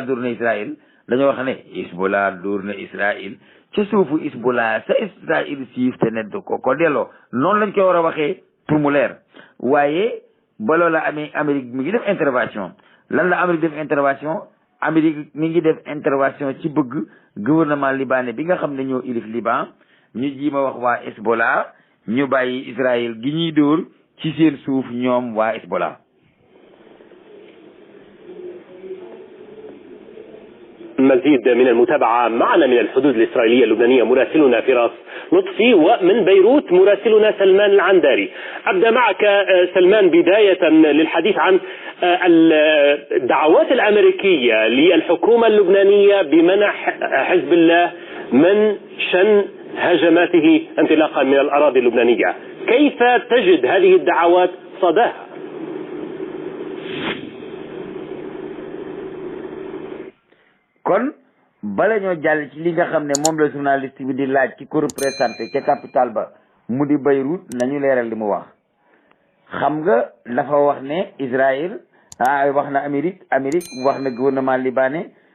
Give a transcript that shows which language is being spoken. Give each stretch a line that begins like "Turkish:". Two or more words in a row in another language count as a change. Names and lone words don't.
Wolof: dóor na Israël dañoo wax ne Hezbollah dóor na Israël ca suufu Hezbollah sa Israël siif te ne du ko delloo noonu lañ koy war a waxee pour mu leer waaye ba loola amee Amérique mi ngi def intervention lan la Amérique def intervention Amérique mi ngi def intervention ci bëgg
French: gouvernement libanais
Wolof: bi nga xam ne ñoo ilif Liban ñu jiima wax waa Hezbollah ñu bàyyi Israël gi ñuy dóor ci seen suuf ñoom waa Hezbollah.
Arabic: مزيد من المتابعة معنا من الحدود الإسرائيلية اللبنانية مراسلنا فراس لطفي ومن بيروت مراسلنا سلمان العنداري. أبدأ معك سلمان بداية للحديث عن الدعوات الأمريكية للحكومة اللبنانية بمنح حزب الله من شن هجماته انطلاقا من الأراضي اللبنانية. كيف تجد هذه الدعوات صداها؟
Wolof: kon bala ñoo jàll ci li nga xam ne moom la journaliste bi di laaj ci ko représenté ca capitale ba mu di Beyrouth nañu leeral li mu wax xam nga dafa wax ne Israël wax na Amérique wax na
French: gouvernement libanais